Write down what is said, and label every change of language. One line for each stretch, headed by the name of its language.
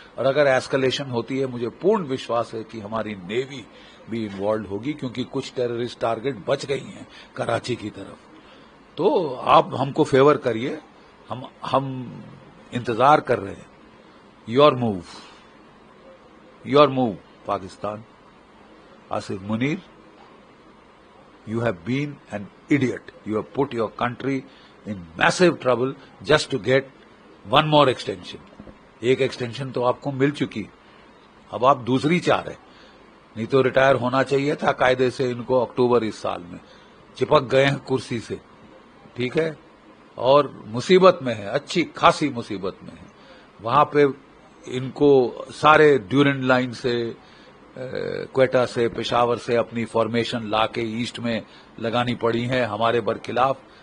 Urdu: اور اگر ایسکلیشن ہوتی ہے مجھے پورن وشواس ہے کہ ہماری نیوی بھی انوالوڈ ہوگی, کیونکہ کچھ ٹیررسٹ ٹارگیٹ بچ گئی ہیں کراچی کی طرف. تو آپ ہم کو فیور کریے, ہم انتظار کر رہے ہیں.
English: Your move Pakistan. Asif Munir, you have been an idiot. You have put your country in massive trouble just to get one more extension.
Urdu: ایک ایکسٹینشن تو آپ کو مل چکی, اب آپ دوسری چاہ رہے. نہیں تو ریٹائر ہونا چاہیے تھا قاعدے سے ان کو اکتوبر اس سال میں. چپک گئے ہیں کرسی سے, ٹھیک ہے, اور مصیبت میں ہے, اچھی خاصی مصیبت میں ہے. وہاں پہ ان کو سارے ڈیورنڈ لائن سے, کوئٹہ سے, پشاور سے اپنی فارمیشن لا کے ایسٹ میں لگانی پڑی ہے ہمارے برخلاف.